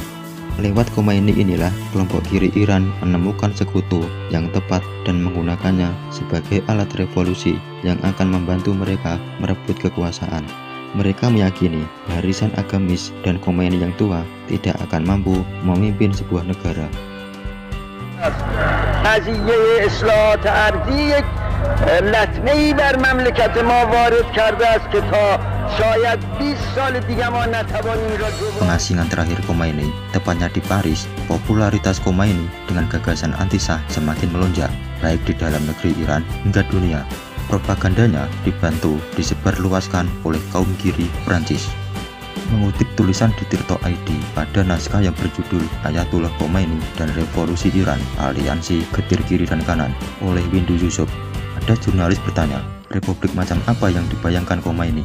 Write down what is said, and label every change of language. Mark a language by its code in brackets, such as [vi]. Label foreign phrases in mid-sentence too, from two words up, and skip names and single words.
[id] Lewat Khomeini inilah kelompok kiri Iran menemukan sekutu yang tepat dan menggunakannya sebagai alat revolusi yang akan membantu mereka merebut kekuasaan. Mereka meyakini barisan agamis dan Khomeini yang tua tidak akan mampu memimpin sebuah negara. [fa] قضیه اصلاحات ارضی یک لطمه‌ای بر مملکت ما وارد کرده است که تا شاید 20 سال دیگه ما نتوانیم را [id] Pengasingan terakhir Khomeini, tepatnya di Paris, popularitas Khomeini dengan gagasan anti-Shah semakin melonjak, baik di dalam negeri Iran hingga dunia. Propagandanya dibantu disebarluaskan oleh kaum kiri Prancis. Mengutip tulisan di Tirto.id pada naskah yang berjudul Ayatollah Khomeini dan Revolusi Iran, Aliansi Getir Kiri dan Kanan oleh Windu Yusuf, ada jurnalis bertanya, republik macam apa yang dibayangkan Khomeini?